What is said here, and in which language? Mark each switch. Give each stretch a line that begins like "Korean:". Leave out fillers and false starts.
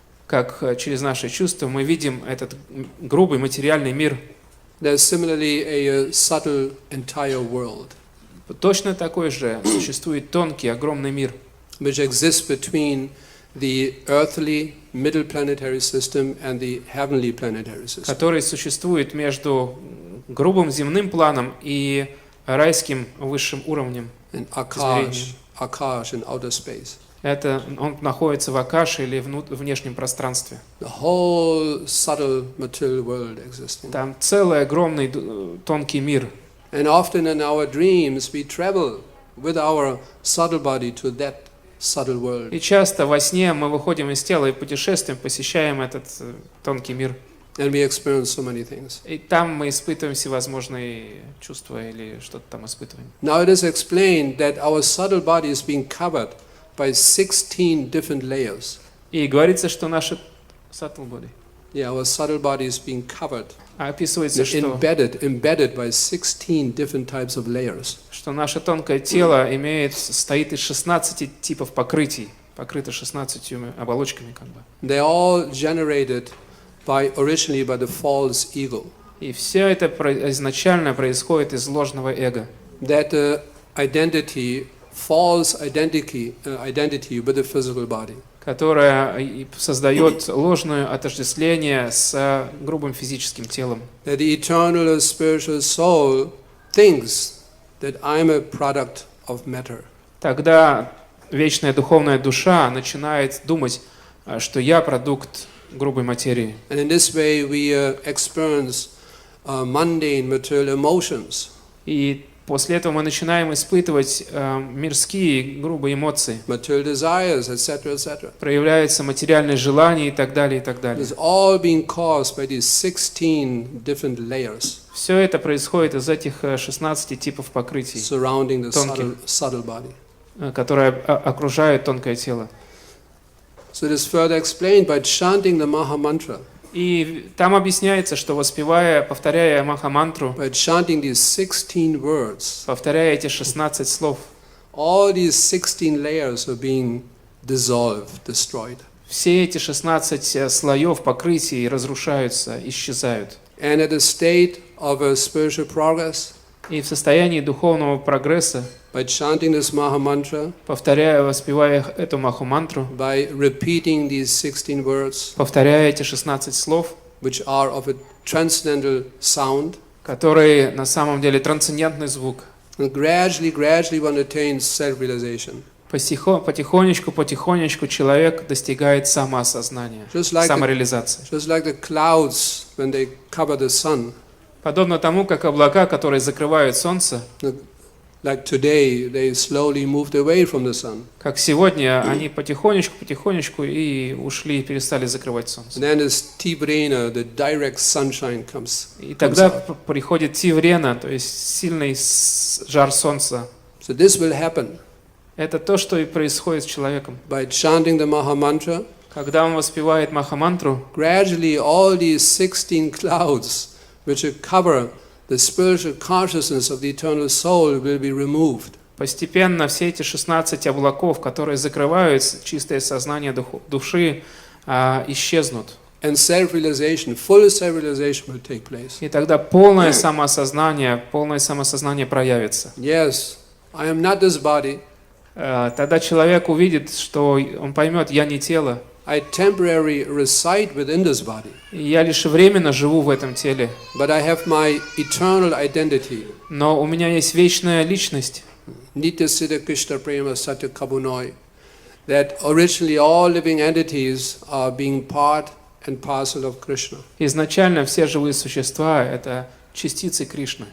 Russian: Как через наши чувства мы видим этот грубый материальный мир.
English: There's similarly a subtle entire world.
Russian: Точно такой же существует тонкий, огромный мир,
English: which exists between the earthly middle planetary system and the heavenly planetary system.
Russian: который существует между грубым земным планом и райским высшим уровнем.
English: And Akash in outer space.
Russian: Это он находится в Акаше или внешнем пространстве.
English: The whole subtle material world existing.
Russian: Там целый огромный тонкий мир.
English: And often in our dreams we travel with our subtle body to that subtle world.
Russian: И часто во сне мы выходим из тела и путешествуем, посещаем этот тонкий мир.
English: And we experience so many things.
Russian: И там мы испытываем всевозможные чувства или что-то там испытываем.
English: Now it is explained that our subtle body is being covered by 16 different layers.
Russian: И говорится, что наша
English: subtle body. Yeah, our subtle body is being covered.
Russian: Описывается, что
English: embedded by 16 different types of layers.
Russian: Что наше тонкое тело состоит из 16 типов покрытий, покрыто 16 оболочками как бы.
English: They all generated originally by the false ego.
Russian: И все это изначально происходит из ложного эго.
English: That false identity with the physical body.
Russian: Которая создает ложное отождествление с грубым физическим телом.
English: That the eternal spiritual soul thinks that I'm a product of matter.
Russian: Тогда вечная духовная душа начинает думать, что я продукт грубой материи.
English: And in this way we experience mundane material emotions.
Russian: И После этого мы начинаем испытывать мирские, грубые эмоции.
English: material desires, etc., etc.
Russian: Проявляются материальные желания и так далее, и так далее.
English: It's all being caused by these 16 different layers
Russian: Все это происходит из этих 16 типов покрытий,
English: surrounding the
Russian: Тонких.
English: subtle body.
Russian: которые окружают тонкое тело.
English: So it is further explained by chanting the Maha-mantra,
Russian: И там объясняется, что воспевая, повторяя Маха-мантру,
English: by chanting these 16 words,
Russian: повторяя эти 16 слов,
English: all these 16 layers are being dissolved, destroyed.
Russian: все эти 16 слоев покрытий разрушаются, исчезают.
English: And at a state of a spiritual progress,
Russian: И в состоянии духовного прогресса,
English: by chanting this Maha-mantra,
Russian: повторяя, воспевая эту Маху-мантру,
English: by repeating these 16 words,
Russian: повторяя эти 16 слов,
English: which are of a transcendental sound,
Russian: которые на самом деле трансцендентный звук,
English: and gradually one attains self-realization.
Russian: потихонечку человек достигает самоосознания, самореализации.
English: Just like the clouds when they cover the sun,
Russian: Подобно тому, как облака, которые закрывают солнце,
English: like today, they slowly moved away from the sun.
Russian: как сегодня, они потихонечку и ушли, и перестали закрывать солнце.
English: And then as Tivrena, the direct sunshine comes.
Russian: И тогда приходит Тиврена, то есть сильный жар солнца.
English: So this will happen
Russian: Это то, что и происходит с человеком.
English: by chanting the Maha-mantra.
Russian: Когда он воспевает Маха-мантру,
English: Gradually, all these 16 clouds, which cover the spiritual consciousness of the eternal soul, will be removed.
Russian: постепенно все эти 16 облаков, которые закрывают чистое сознание души, исчезнут.
English: And self-realization, full self-realization will take place.
Russian: И тогда полное самоосознание проявится.
English: Yes, I am not this body.
Russian: Тогда человек увидит, что он поймет, я не тело,
English: I temporarily reside within this body,
Russian: и я лишь временно живу в этом теле,
English: but I have my eternal identity.
Russian: но у меня есть вечная личность.
Sanskrit: Nitya Siddha Krishna Prema Satya Kabunoi.
English: That originally all living entities are being part and parcel of Krishna.
Russian: Изначально все живые существа — это частицы Кришны.